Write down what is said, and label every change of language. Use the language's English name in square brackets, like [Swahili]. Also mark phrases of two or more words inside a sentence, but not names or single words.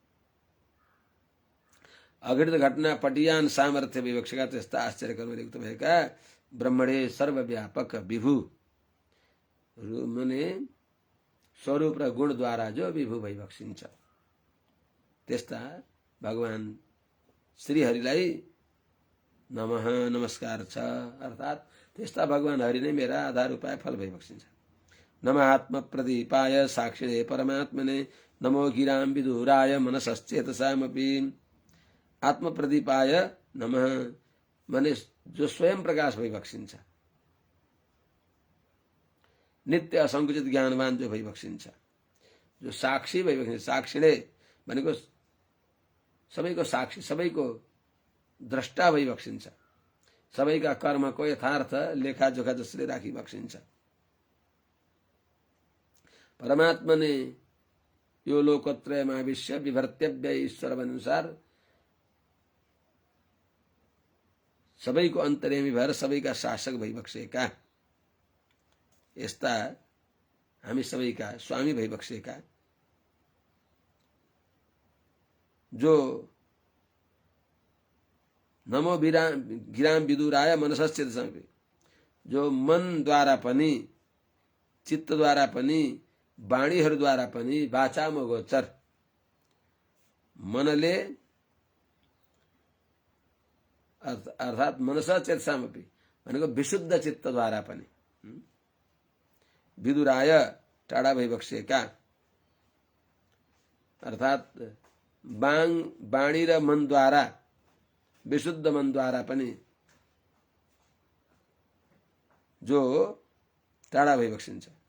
[Nepali] अघटित घटना पटियान सामर्थ्य विवक्षका त्यस्ता आश्चर्य कर्मले युक्त भएका ब्रह्मणे सर्वव्यापक विभु मने स्वरूप र गुणद्वारा जो विभु भइबक्सिन्छ, त्यस्ता भगवान श्रीहरिलाई नमः नमस्कार छ। अर्थात त्यस्ता भगवान हरि नै मेरा आधार उपाय फल भइबक्सिन्छ। [Sanskrit] नमः आत्म प्रदीपाय साक्षिणे परमात्मने नमो गिराम विदुराय मनसश्चेतसामपि। आत्म प्रदीपाय नमः [Nepali] माने जो स्वयं प्रकाश भइबक्सिन्छ, नित्य असंकुचित ज्ञानवान जो भइबक्सिन्छ, जो साक्षी भइबक्सिन्छ। साक्षिणे भनेको सबैको साक्षी, सबैको द्रष्टा भइबक्सिन्छ, सबैका कर्मको यथार्थ लेखाजोखा जसले राखिबक्सिन्छ। परमात्मने [Sanskrit] यो लोकत्रयमाविश्य विभर्त्यव्य ईश्वर [Nepali] अनुसार सबैको अन्तर्यामी भएर सबैका शासक भइबक्सेका, यस्ता हामी सबैका स्वामी भइबक्सेका, जो [Sanskrit] नमो गिराम विदुराय मनसश्चेतसामपि, [Nepali] जो मनद्वारा पनि चित्तद्वारा पनि वाणीहरूद्वारा पनि वाचामा गोचर, मनले अर्थात [Sanskrit] मनसा चेतसामपि [Nepali] भनेको विशुद्ध चित्तद्वारा पनि, विदुराय टाढा भइबक्सेका, अर्थात वाणी र मनद्वारा विशुद्ध मनद्वारा पनि जो टाढा भइबक्सिन्छ।